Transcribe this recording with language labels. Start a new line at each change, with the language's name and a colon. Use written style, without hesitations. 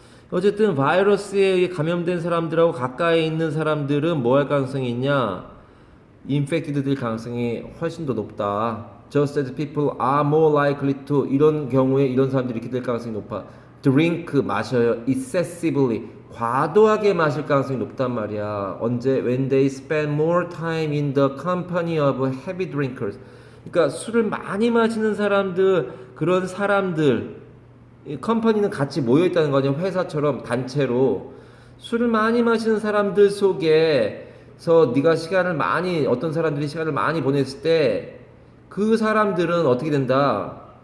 Korean: 어쨌든 바이러스에 감염된 사람들하고 가까이 있는 사람들은 뭐 할 가능성이 있냐? 인펙티드 될 가능성이 훨씬 더 높다.
English: Just as people are more likely to
Korean: 이런 경우에 이런 사람들이 이렇게 될 가능성이 높아. Drink 마셔요. Excessively 과도하게 마실 가능성이 높단 말이야. 언제?
English: When they spend more time in the company of heavy drinkers.
Korean: 그러니까 술을 많이 마시는 사람들 그런 사람들 이 컴퍼니는 같이 모여 있다는 거죠. 회사처럼 단체로 술을 많이 마시는 사람들 속에서 네가 시간을 많이 어떤 사람들이 시간을 많이 보냈을 때 그 사람들은 어떻게 된다?